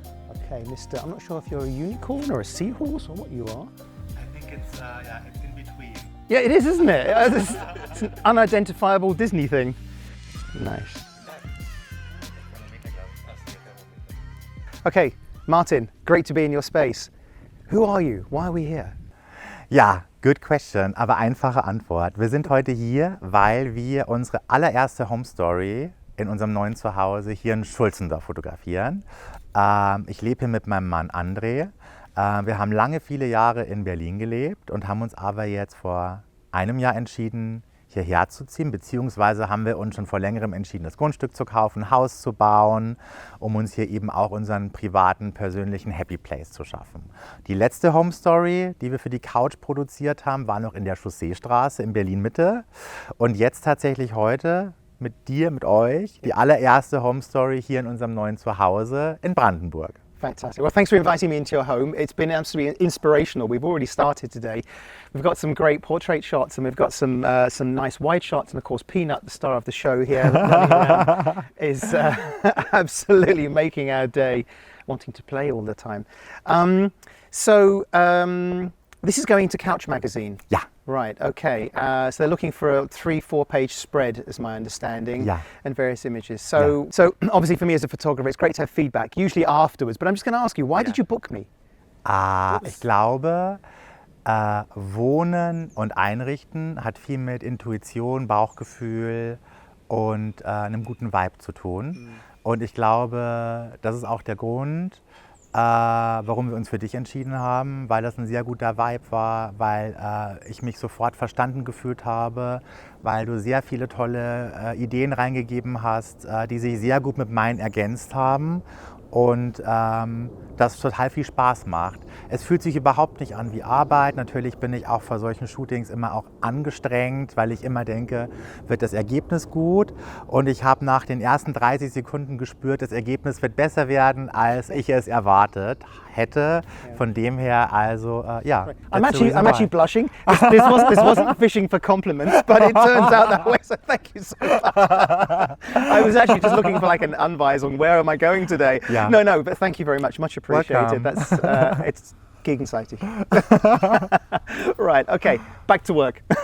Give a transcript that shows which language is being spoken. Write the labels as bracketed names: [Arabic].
[English] Okay, Mister, I'm not sure if you're a unicorn or a seahorse or what you are. It's in between. Yeah, it is, isn't it? It's an unidentifiable Disney thing. Nice. Okay, Martin, great to be in your space. Who are you? Why are we here? [German] Ja, [English] good question, [German] aber einfache Antwort. Wir sind heute hier, weil wir unsere allererste Home Story in unserem neuen Zuhause hier in Schulzendorf fotografieren. Ich lebe hier mit meinem Mann André. Wir haben viele Jahre in Berlin gelebt und haben uns aber jetzt vor einem Jahr entschieden, hierher zu ziehen, beziehungsweise haben wir uns schon vor längerem entschieden, das Grundstück zu kaufen, ein Haus zu bauen, um uns hier eben auch unseren privaten, persönlichen Happy Place zu schaffen. Die letzte Home Story, die wir für die Couch produziert haben, war noch in der Chausseestraße in Berlin-Mitte, und jetzt tatsächlich heute mit dir, mit euch, die allererste Home Story hier in unserem neuen Zuhause in Brandenburg. [English] Fantastic. Well, thanks for inviting me into your home. It's been absolutely inspirational. We've already started today. We've got some great portrait shots, and we've got some nice wide shots, and of course Peanut, the star of the show here, running around, is absolutely making our day, wanting to play all the time. This is going to Couch magazine. [German] Ja. [English] Right, okay. So they're looking for a 3-4 page spread, is my understanding, and various images. So obviously for me as a photographer, it's great to have feedback, usually afterwards, but I'm just going to ask you, why did you book me? [German] Ich glaube, Wohnen und Einrichten hat viel mit Intuition, Bauchgefühl und einem guten Vibe zu tun. Und ich glaube, das ist auch der Grund, warum wir uns für dich entschieden haben, weil das ein sehr guter Vibe war, weil ich mich sofort verstanden gefühlt habe, weil du sehr viele tolle Ideen reingegeben hast, die sich sehr gut mit meinen ergänzt haben und das total viel Spaß macht. Es fühlt sich überhaupt nicht an wie Arbeit. Natürlich bin ich auch vor solchen Shootings immer auch angestrengt, weil ich immer denke, wird das Ergebnis gut? Und ich habe nach den ersten 30 Sekunden gespürt, das Ergebnis wird besser werden, als ich es erwartet hätte. Von dem her, also, ja. [English] I'm actually blushing. This wasn't fishing for compliments, but it turns out that way, so thank you so much. I was actually just looking for like an Anweisung, where am I going today? Yeah. No, but thank you very much appreciated. That's, it's gegenseitig. Right, okay, back to work.